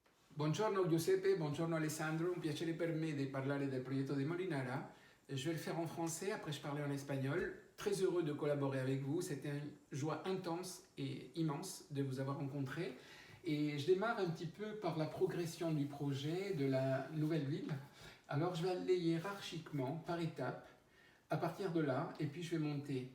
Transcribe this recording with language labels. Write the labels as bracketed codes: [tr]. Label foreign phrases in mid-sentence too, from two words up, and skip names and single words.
[it] Buongiorno Giuseppe, buongiorno Alessandro, un piacere per me di parlare del progetto di Molinara. [fr] Je vais le faire en français, après je parlerai en espagnol. Très heureux de collaborer avec vous, c'était une joie intense et immense de vous avoir rencontré. Et je démarre un petit peu par la progression du projet de la nouvelle ville. Alors je vais aller hiérarchiquement, par étapes, à partir de là, et puis je vais monter.